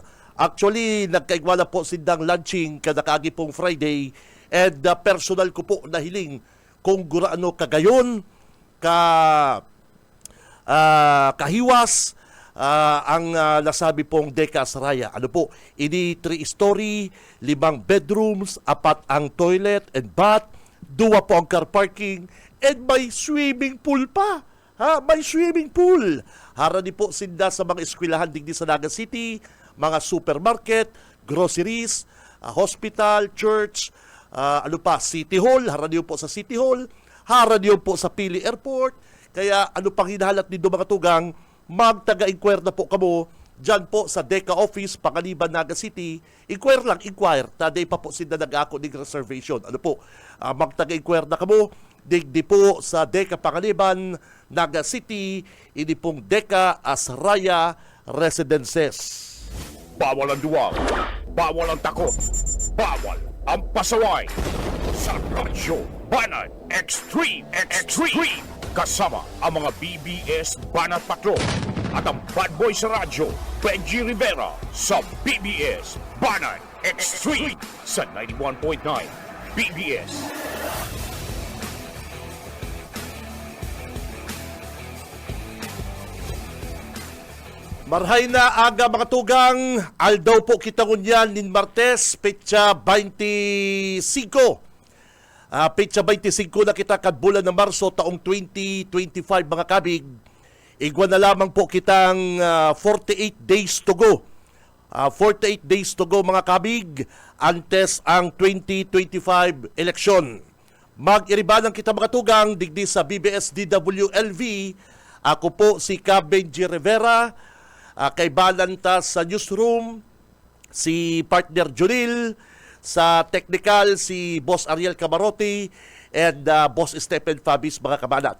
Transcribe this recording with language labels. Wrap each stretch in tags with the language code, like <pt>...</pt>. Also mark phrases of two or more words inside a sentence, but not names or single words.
<bik>Actually, nagkaigwala po sindang launching kada kaagi pong Friday and personal ko po nahiling kung guraano kagayon kahiwas ang nasabi pong Deka Asraya. Ano po, ini 3-story, 5 bedrooms, 4 ang</bik> <en>toilet and bath,</en> <bik>2 po ang</bik> <en>car parking,</en> <bik>and may</bik> <en>swimming pool</en> <bik>pa.</bik> <en>May swimming pool.</en> <bik>Harani po sinda sa mga eskwelahan digdi sa Naga City, mga</bik> <en>supermarket, groceries, hospital, church,</en> <bik>City Hall, harani po sa City Hall, harani po sa Pili Airport. Kaya ano pang hinahalat nindo mga tugang, magtaga-inquire na po kamo dyan po sa Deka Office, Pangaliban, Naga City. Inquire. Taday pa po sila nag-ako ng reservation. Ano po, magtaga-inquire na kamo. Digdi po sa Deka Pangaliban, Naga City, ini pong Deka Asraya Residences.</bik> <tl>Bawal ang duwag, bawal ang takot, bawal ang pasaway. Sa Radyo Banat Extreme. Kasama ang mga BBS Banat Patrol at ang</tl> <en>bad boy</en> <tl>sa radyo, Benji Rivera sa BBS Banat Extreme sa 91.9 BBS.</tl> <bik>Marhay na aga mga tugang, aldaw po kita ngunyan nin Martes, petsa 25. Petsa 25 na kita kadbulan ng Marso taong 2025 mga kabig. Igwa na lamang po kitang 48</bik> <en>days to go.</en> <bik>48</bik> <en>days to go</en> <bik>mga kabig, antes ang 2025 election. Mag-iribanan kita mga tugang, digdi sa BBS DWLV. Ako po si Benji Rivera. Kay Balanta sa newsroom, si partner Junil, sa technical si Boss Ariel Camarote and Boss Stephen Fabis mga kabanat.</bik>